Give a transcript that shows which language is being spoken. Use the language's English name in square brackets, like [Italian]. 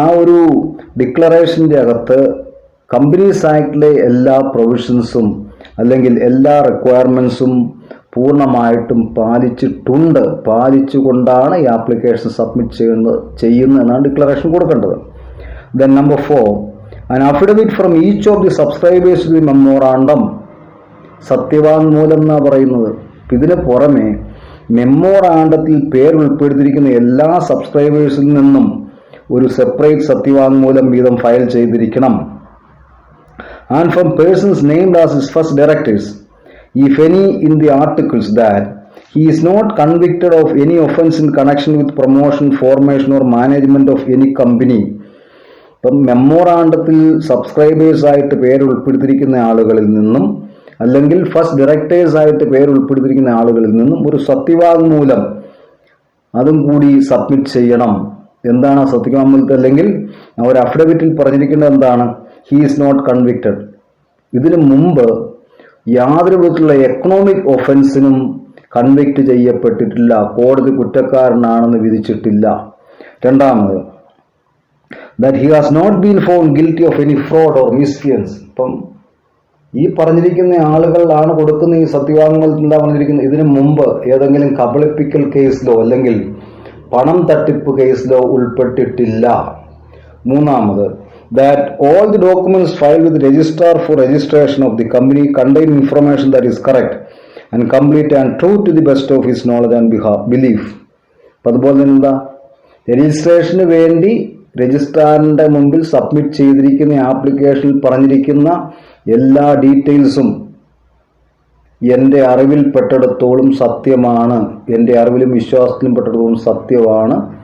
[Malayalam] ആ ഒരു ഡിക്ലറേഷൻ്റെ അകത്ത് കമ്പനീസ് ആക്ടിലെ എല്ലാ പ്രൊവിഷൻസും അല്ലെങ്കിൽ എല്ലാ റിക്വയർമെൻറ്റ്സും പൂർണ്ണമായിട്ടും പാലിച്ചുകൊണ്ടാണ് ഈ ആപ്ലിക്കേഷൻ സബ്മിറ്റ് ചെയ്യുന്നത് എന്നാണ് ഡിക്ലറേഷൻ കൊടുക്കേണ്ടത്. [English] Then number 4, an affidavit from each of the subscribers to the memorandum. [Malayalam] സത്യവാങ്മൂലം എന്നാണ് പറയുന്നത്. ഇതിന് പുറമെ മെമ്മോറാണ്ടത്തിൽ പേര് ഉൾപ്പെടുത്തിയിരിക്കുന്ന എല്ലാ സബ്സ്ക്രൈബേഴ്സിൽ നിന്നും ഒരു സെപ്പറേറ്റ് സത്യവാങ്മൂലം വീതം ഫയൽ ചെയ്തിരിക്കണം. [English] And from persons named as his first directors, if any in the articles, that he is not convicted of any offence in connection with promotion, formation or management of any company. [Malayalam] ഇപ്പം മെമ്മോറാണ്ടത്തിൽ സബ്സ്ക്രൈബേഴ്സായിട്ട് പേര് ഉൾപ്പെടുത്തിയിരിക്കുന്ന ആളുകളിൽ നിന്നും അല്ലെങ്കിൽ first ഡയറക്ടേഴ്സായിട്ട് പേര് ഉൾപ്പെടുത്തിയിരിക്കുന്ന ആളുകളിൽ നിന്നും ഒരു സത്യവാങ്മൂലം അതും കൂടി സബ്മിറ്റ് ചെയ്യണം. എന്താണ് സത്യവാങ്മൂലത്തിൽ? അല്ലെങ്കിൽ ഒരു അഫിഡവിറ്റിൽ പറഞ്ഞിരിക്കുന്നത് എന്താണ്? [English] He is not convicted. [Malayalam] ഇതിനു മുമ്പ് യാതൊരു വിധത്തിലുള്ള എക്കണോമിക് ഒഫൻസിനും കൺവിക്റ്റ് ചെയ്യപ്പെട്ടിട്ടില്ല, കോടതി കുറ്റക്കാരനാണെന്ന് വിധിച്ചിട്ടില്ല. [English] രണ്ടാമത്, that he has not been found guilty of any fraud or misfeasance. [Malayalam] ഇപ്പം ഈ പറഞ്ഞിരിക്കുന്ന ആളുകളാണ് കൊടുക്കുന്ന ഈ സത്യവാങ്മൂലത്തിൽ എന്താ പറഞ്ഞിരിക്കുന്നത്? ഇതിനു മുമ്പ് ഏതെങ്കിലും കബളിപ്പിക്കൽ കേസിലോ അല്ലെങ്കിൽ പണം തട്ടിപ്പ് കേസിലോ ഉൾപ്പെട്ടിട്ടില്ല. [English] മൂന്നാമത്, that all the documents filed with the registrar for registration of the company contain information that is correct and complete and true to the best of his knowledge and belief. [Malayalam] അതുപോലെ തന്നെ എന്താ, രജിസ്ട്രേഷന് വേണ്ടി രജിസ്ട്രാറിന്റെ മുമ്പിൽ submit ചെയ്തിരിക്കുന്ന ആപ്ലിക്കേഷനിൽ പറഞ്ഞിരിക്കുന്ന എല്ലാ ഡീറ്റെയിൽസും എൻ്റെ അറിവിൽപ്പെട്ടിടത്തോളം സത്യമാണ്, എൻ്റെ അറിവിലും വിശ്വാസത്തിലും പെട്ടിടത്തോളം സത്യമാണ്.